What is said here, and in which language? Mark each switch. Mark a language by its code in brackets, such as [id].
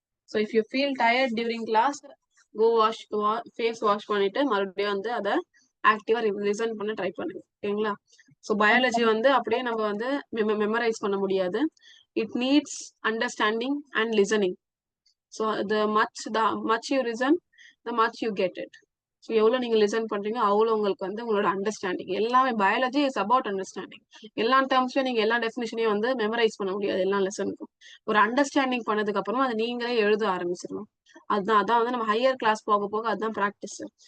[en] so if you feel tired during class, go wash, face wash [ta] பண்ணிட்டு மறுபடியும் வந்து அதை ஆக்டிவா லிசன் பண்ண ட்ரை பண்ணுங்க. [en] ஓகேங்களா? [ta] ஸோ பயாலஜி வந்து அப்படியே நம்ம வந்து மெமரைஸ் பண்ண முடியாது. [en] It needs understanding and listening. So the much you listen, the much you get it. [ta] So எவ்வளோ நீங்க லிசன் பண்றீங்க அவ்வளோ உங்களுக்கு வந்து உங்களோட அண்டர்ஸ்டாண்டிங். எல்லாமே [en] Biology is about understanding. [ta] எல்லா டேர்ம்ஸ்லயும் நீங்க எல்லா டெஃபினிஷனையும் வந்து மெமரைஸ் பண்ண முடியாது எல்லா லெசனுக்கும். ஒரு அண்டர்ஸ்டாண்டிங் பண்ணதுக்கு அப்புறமா அதை நீங்களே எழுத ஆரம்பிச்சிடணும். அதான் வந்து நம்ம ஹையர் கிளாஸ் போக போக அதுதான் ப்ராக்டிஸ்.